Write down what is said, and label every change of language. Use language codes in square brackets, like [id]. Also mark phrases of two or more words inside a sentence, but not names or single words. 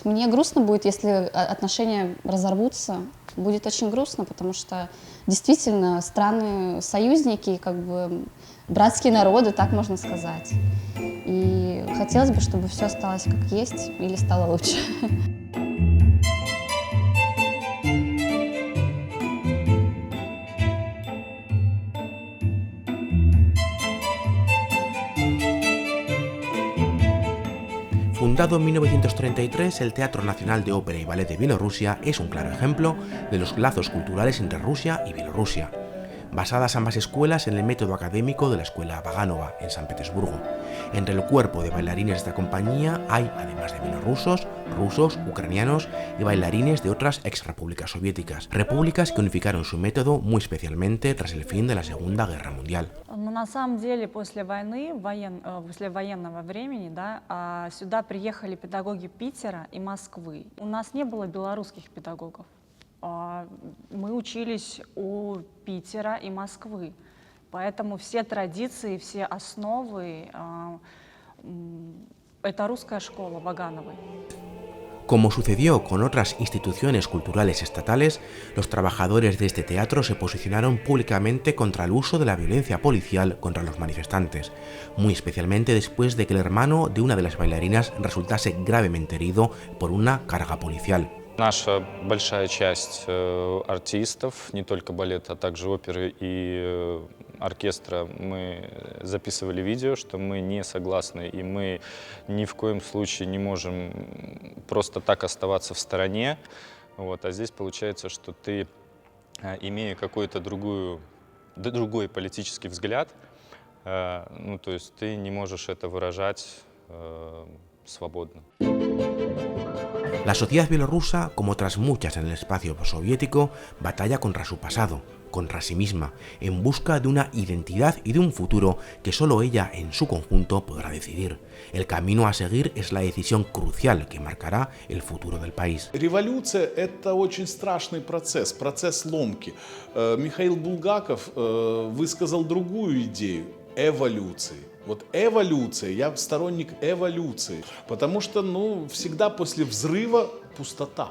[ru] Мне грустно будет, если отношения разорвутся. Будет очень грустно, потому что действительно страны-союзники, как бы братские народы, так можно сказать. И хотелось бы, чтобы все осталось как есть или стало лучше. [es] Fundado en 1933, el Teatro Nacional de Ópera y Ballet de Bielorrusia es un claro ejemplo de los lazos culturales entre Rusia y Bielorrusia, basadas ambas escuelas en el método académico de la Escuela Vaganova en San Petersburgo. Entre el cuerpo de bailarines de esta compañía hay, además de bielorrusos, rusos, ucranianos y bailarines de otras exrepúblicas soviéticas, repúblicas que unificaron su método muy especialmente tras el fin de la Segunda Guerra Mundial. [ru] Но на самом деле после войны, после военного времени, да, сюда приехали педагоги Питера и Москвы. У нас не было белорусских педагогов. Мы учились у Питера и Москвы. Поэтому все традиции, все основы — это русская школа Вагановой. [es] Como sucedió con otras instituciones culturales estatales, los trabajadores de este teatro se posicionaron públicamente contra el uso de la violencia policial contra los manifestantes, muy especialmente después de que el hermano de una de las bailarinas resultase gravemente herido por una carga policial. [ru] Наша большая часть артистов, не только балета, а также оперы и оркестра мы записывали видео, что мы не согласны, и мы ни в коем случае не можем просто так оставаться в стороне. Вот. А здесь получается, что ты, имея какой-то другой политический взгляд, ну, то есть ты не можешь это выражать свободно. [es] La sociedad bielorrusa, como otras muchas en el espacio soviético, batalla contra su pasado, contra sí misma, en busca de una identidad y de un futuro que solo ella en su conjunto podrá decidir. El camino a seguir es la decisión crucial que marcará el futuro del país. [ru] Революция – это очень страшный процесс, процесс ломки. Михаил Булгаков высказал другую идею – эволюции. Вот эволюция, я сторонник эволюции, потому что, ну, всегда после взрыва пустота.